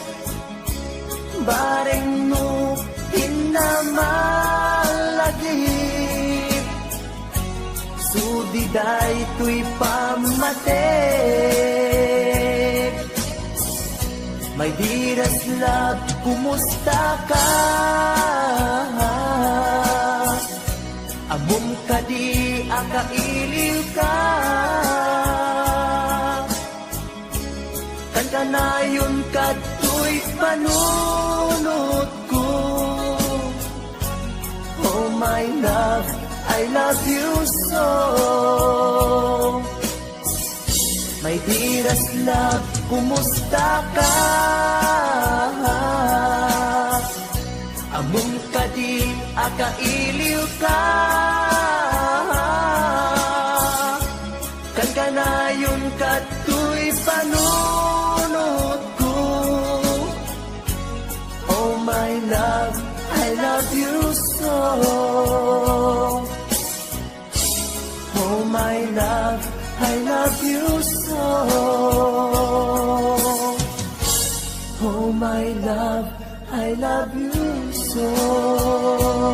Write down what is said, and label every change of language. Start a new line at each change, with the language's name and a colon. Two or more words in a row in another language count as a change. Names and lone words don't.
Iloko: Bareng mo hinamalagip, sudiday to'y pamatek.
English: My dearest love,
Iloko: kumusta ka? Amom kadi akailiw ka, kan kanayon kato'y panunod ko.
English: Oh my love, I love you so. My dearest love,
Iloko: kumusta ka? Amom kadi akailiw ka, kan kanayon kato'y panunod ko.
English: Oh my love, I love you so. Oh my love, I love you so. Oh my love, I love you so.